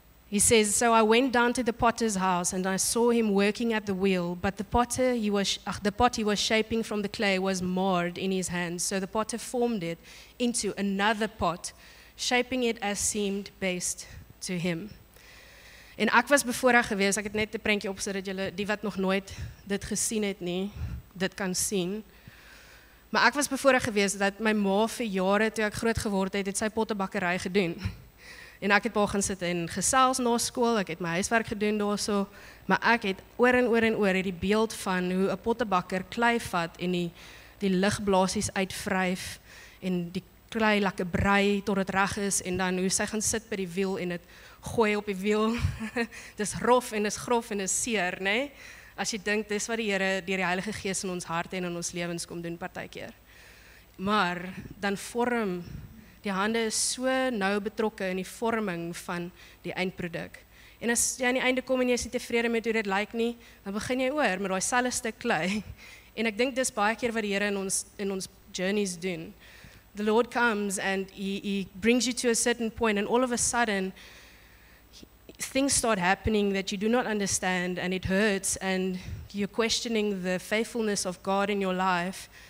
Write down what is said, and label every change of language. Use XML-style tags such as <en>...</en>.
<en>He says, so I went down to the potter's house and I saw him working at the wheel, but the pot he was shaping from the clay was marred in his hands. So the potter formed it into another pot, shaping it as seemed best to him.</en> <af>En ek was bevoorreg geweest, ek het net 'n prentjie opgesit dat julle, die wat nog nooit dit gesien het nie, dit kan sien. Maar ek was bevoorreg geweest dat my ma vir jare toe ek groot geword het, sy pottebakkery gedoen. En ek het daar gaan sit en gesels na skool, ek het my huiswerk gedoen daarso, maar ek het oor en oor hierdie beeld van hoe 'n pottebakker klei vat en die ligblaasies uitvryf en die klei lekker brei tot dit reg is en dan hoe sy gaan sit by die wiel en dit gooi op die wiel. Dis rof en dis grof en dis seer, nê? Nee? As jy dink dis wat die Here deur die Heilige Gees in ons harte en in ons lewens kom doen partykeer. Maar dan vorm die hande is so nou betrokke in die vorming van die eindproduk. En as jy aan die einde kom en jy is nie tevrede met hoe dit lyk nie, dan begin jy oor met daai selfde stuk klei. En ek dink dis baie keer wat die Here in ons journeys doen.</af> <en>The Lord comes and he brings you to a certain point and all of a sudden things start happening that you do not understand and it hurts and you're questioning the faithfulness of God in your life.</en>